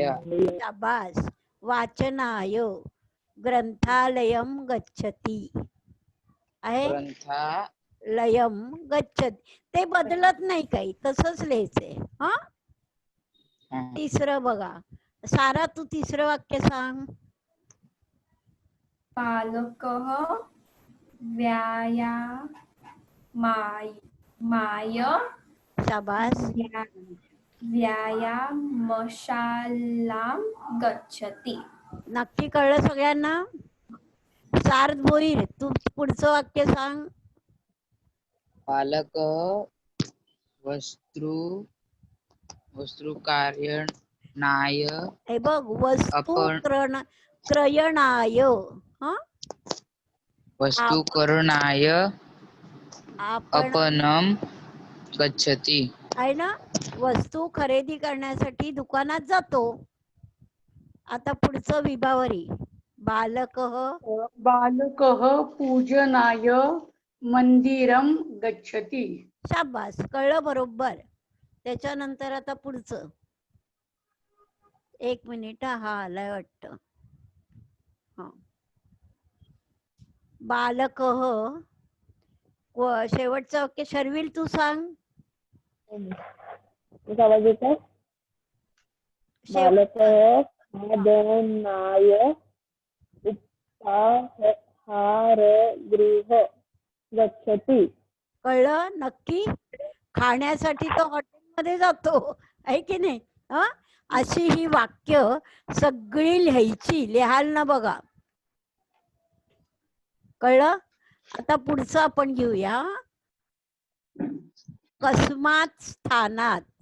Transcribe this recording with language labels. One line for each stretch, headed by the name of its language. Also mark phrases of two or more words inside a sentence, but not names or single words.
Sanskrit: शाबास. वाचनाय. ग्रंथालयम गच्छती आहे. लयम गच्छती.
Marathi: ते बदलत नाही काही. तसंच लिहायचंय. हा तिसरं बघा. सारा तू तिसरं वाक्य सांग.
Sanskrit: बालकः व्यायामाय
Marathi: शाबास.
Sanskrit: व्यायामशालां गच्छति.
Marathi: नक्की कळलं सगळ्यांना? सार्थ भोईर तू पुढचं वाक्य सांग.
Sanskrit: बालक वस्तू कारणाय.
Marathi: हे बघ
Sanskrit: वस्तू क्रयणाय. वस्तू करणाय आपण आपणम गच्छति.
Marathi: आहे ना. वस्तू खरेदी करण्यासाठी दुकानात जातो. आता पुढचं विभावरी.
Sanskrit: बालकः पूजनाय मंदिरम गच्छति.
Marathi: शाबास. कळलं बरोबर. त्याच्यानंतर आता पुढचं. एक मिनिट हा आलाय वाटतं. हा. बालकः शेवटचं वाक्य शर्विल तू सांग. आवाज येतोय?
Sanskrit: बालकः खादनाय उपाहारगृह गच्छति.
Marathi: कळलं नक्की? खाण्यासाठी तो हॉटेलमध्ये जातो आहे की नाही? अशी ही वाक्य सगळी लिहायची. लिहाल ना बघा. कळलं? आता पुढचं आपण घेऊया.
Sanskrit: कस्मात स्थानात.